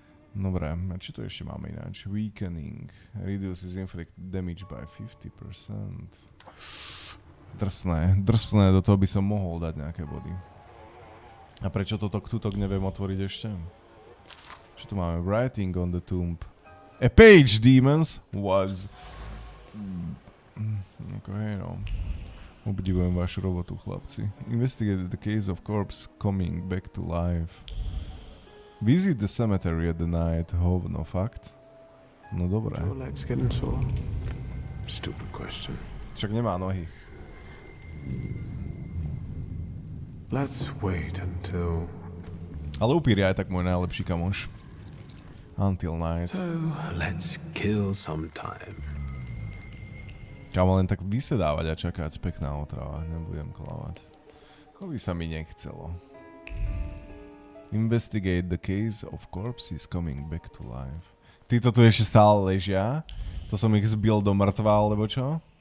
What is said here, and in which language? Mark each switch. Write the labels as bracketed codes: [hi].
[sk] Dobre, a čo tu ešte máme ináč? [en] Weakening. Reduces inflicted damage by 50%. [sk] Drsné, do toho by som mohol dať nejaké body. A prečo tutok neviem otvoriť ešte? [en] Čo tu máme? Writing on the tomb. A page, demons, was. Okay, no. Obdivujem vašu robotu, chlapci. Investigated the case of corpse coming back to life. Visit the cemetery at the night. [sk] Hovno, fakt? No dobré. [en] Your legs getting sore? Stupid question. [sk] Však nemá nohy. [en] Let's wait until... [sk] Ale upír je aj tak môj najlepší kamoš. [en] Until night. So, let's kill some time. [sk] Kámo, len tak vysedávať a čakať. Pekná otrava. Nebudem klamať. To by sa mi nechcelo. [en] Investigate the case of corpses coming back to life. [sk] Títo tu ešte stále ležia. To som ich zbil do mŕtva, alebo čo?